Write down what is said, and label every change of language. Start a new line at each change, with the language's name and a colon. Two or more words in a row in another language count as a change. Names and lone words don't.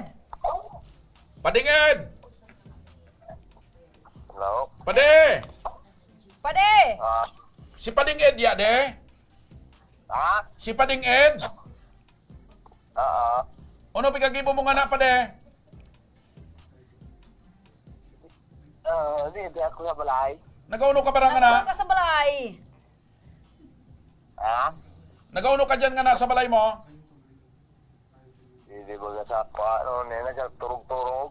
Bikol: Pading Ed! Hello? Pade! Pade! Si Pading Ed ya, de? Si Pading Ed? Ano pikagibo mo nga na, Pade? Hindi ako sa balay. Nagauno ka parang nga na? Nagpunta ka sa balay. Nagauno ka dyan nga na sa balay mo? Hindi ba sa ano, nagturog-turog?